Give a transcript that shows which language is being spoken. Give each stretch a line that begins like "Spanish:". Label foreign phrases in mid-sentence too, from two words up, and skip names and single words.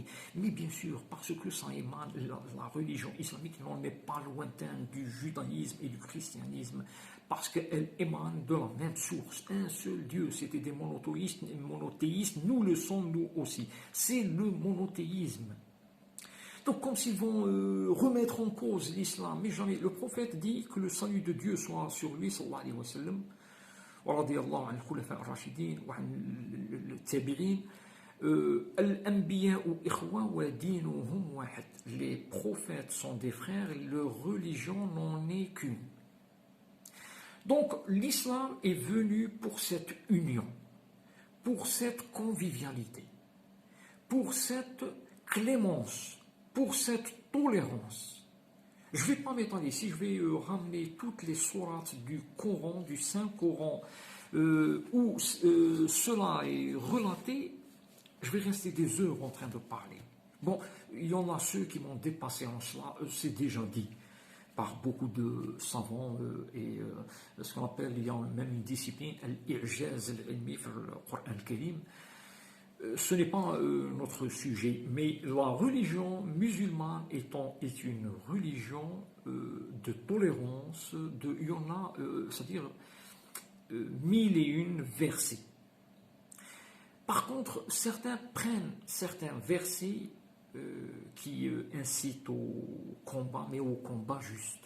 French: Mais bien sûr, parce que ça émane, la religion islamique n'en est pas lointaine du judaïsme et du christianisme, parce qu'elle émane de la même source. Un seul Dieu, c'était des monothéistes, nous le sommes nous aussi. C'est le monothéisme. Donc comme s'ils vont remettre en cause l'islam, mais jamais. Le prophète dit que le salut de Dieu soit sur lui,
Arabic: صلى الله عليه وسلم ورضي الله عن الخلفاء الراشدين وعن التابعين الأنبياء إخوة ودينهم واحد.
French: Les prophètes sont des frères, leur religion n'en est qu'une. Donc l'islam est venu pour cette union, pour cette convivialité, pour cette clémence, pour cette tolérance. Je ne vais pas m'étendre ici, je vais ramener toutes les sourates du Coran, du Saint-Coran, où cela est relaté. Je vais rester des heures en train de parler. Bon, il y en a ceux qui m'ont dépassé en cela, c'est déjà dit par beaucoup de savants et ce qu'on appelle, il y a même une discipline,
Arabic: الإعجاز العلمي في القرآن الكريم.
French: Ce n'est pas notre sujet, mais la religion musulmane est une religion de tolérance, il y en a, c'est-à-dire 1001 versets. Par contre, certains prennent certains versets qui incitent au combat, mais au combat juste.